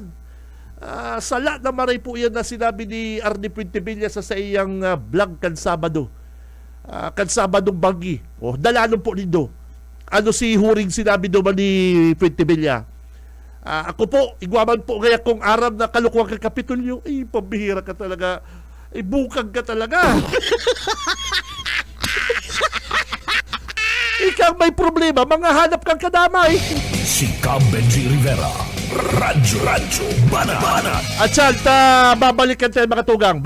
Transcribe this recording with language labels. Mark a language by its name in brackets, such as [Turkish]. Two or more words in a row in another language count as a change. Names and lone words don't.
[Bikol] Sala na maray po yan na sinabi ni Arnie Puentevilla sa iyang vlog kan Sabado. Kan Sabadong Banggi. Dalanon po nindo. Ano si Huring sinabi naman ni Puentevilla? Ako po, igwaman po kaya kung aram na kalukuhan ka Kapitolyo. [Filipino] Pambihira ka talaga. Bukag ka talaga. [Bikol] Ikaw may problema, mga hanap kang kadamay. [Filipino] Si Benji Rivera, Radyo Banat. At babalikan tayo mga tugang.